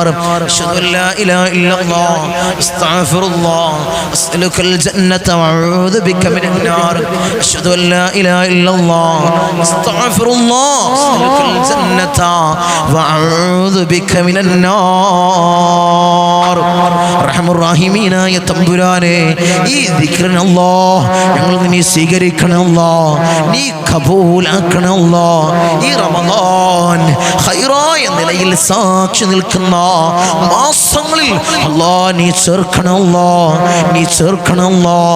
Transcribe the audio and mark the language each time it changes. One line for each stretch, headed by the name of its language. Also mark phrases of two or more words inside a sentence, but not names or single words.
Arabic: أشهد أن لا إله إلا الله أستغفر الله أسألك الجنة وأعوذ بك من النار. أشهد أن لا إله إلا الله أستغفر الله أسألك الجنة وأعوذ بك من النار.
Malayalam: റഹ്മാൻ റഹീമീനായ തമ്പുരാനെ, ഈ ദിക്റിനെ അല്ലാഹ് ഞങ്ങൾക്ക് നീ സ്വീകരിക്കണം അല്ലാഹ്, നീ കബൂലാക്കണം അല്ലാഹ്. ഈ റമദാൻ ഖൈറായ നിലയിൽ സാക്ഷി നിൽക്കുന്ന മാസങ്ങളിൽ അല്ലാഹ് നീ ചേർക്കണം അല്ലാഹ്, നീ ചേർക്കണം അല്ലാഹ്.